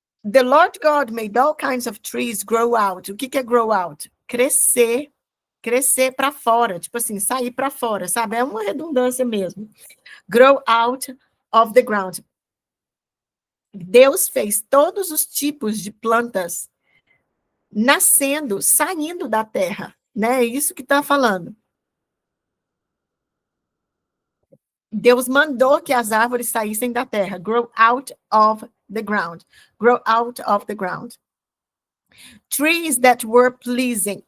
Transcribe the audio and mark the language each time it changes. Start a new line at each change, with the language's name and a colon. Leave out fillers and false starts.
English: The Lord God made all kinds of trees grow out.
Portuguese: O que é grow out? Crescer para fora, tipo assim, sair para fora, sabe? É uma redundância mesmo.
English: Grow out of the ground.
Portuguese: Deus fez todos os tipos de plantas nascendo, saindo da terra, né? É isso que está falando. Deus mandou que as árvores saíssem da terra.
English: Grow out of the ground. Grow out of the ground. Trees that were pleasing.